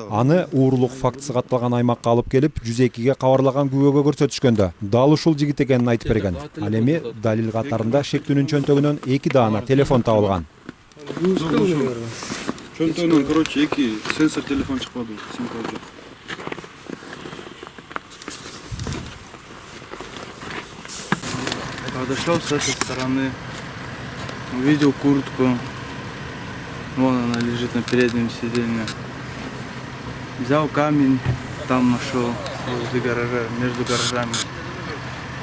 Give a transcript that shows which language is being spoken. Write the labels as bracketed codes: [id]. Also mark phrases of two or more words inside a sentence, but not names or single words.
[ky] Аны уурулук фактысы катталган аймакка алып келип 102-ге кабарлаган күбөгө көрсөтүшкөндө дал ушул жигит экенин айтып берген. Ал эми далил катарында шектүүнүн чөнтөгүнөн 2 даана телефон табылган. Чөнтөгүнөн, короче, 2 сенсор телефон чыкпады, симка жок. [ru] Подошел с этой стороны, увидел куртку, вон она лежит на переднем сиденье. Взял камень, там нашел возле гаража, между гаражами.